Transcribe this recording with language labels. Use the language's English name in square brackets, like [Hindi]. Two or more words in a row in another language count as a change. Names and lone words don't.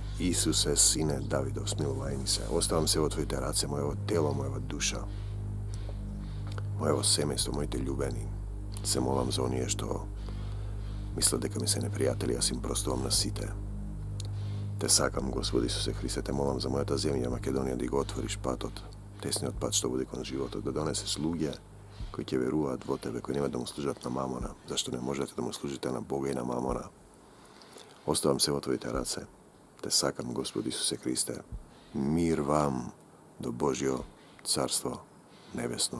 [Macedonian] Исусе, сине Давидов, смилувај ни се. Оставам се во твоите раце, моево тело, моева душа, моево семејство, моите љубени. Се молам за оние што мислат дека ми се непријатели, јас им простувам на сите. Те сакам, Господи Исусе Христе, те молам за мојата земја Македонија да го отвориш патот, тесниот пат што буде кон животот, да донесеш луѓе koji će vjerovat vo tebe, koji nema da mu služat na mamona, zašto ne možete da mu služite na Boga i na mamona. Ostavam se otvojite race, te sakam, Gospod Isuse Kriste, mir vam do Božjo carstvo nebesno.